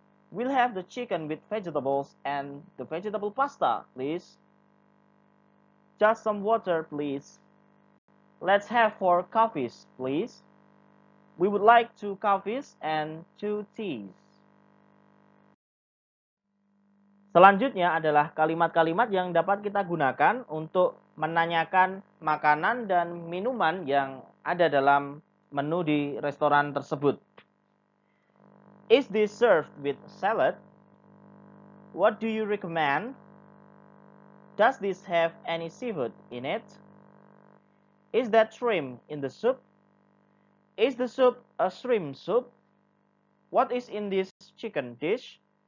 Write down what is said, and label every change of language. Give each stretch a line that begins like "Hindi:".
English: We'll have the chicken with vegetables and the vegetable pasta, please. Just some water, please. Let's have 4 coffees, please. We would like 2 coffees and 2 teas.
Indonesian: Selanjutnya adalah kalimat-kalimat yang dapat kita gunakan untuk menanyakan makanan dan minuman yang ada dalam menu di restoran tersebut.
English: Is this served with salad? What do you recommend? Does this have any seafood in it? Is that shrimp in the soup? Is the soup a shrimp soup? What is in this chicken dish?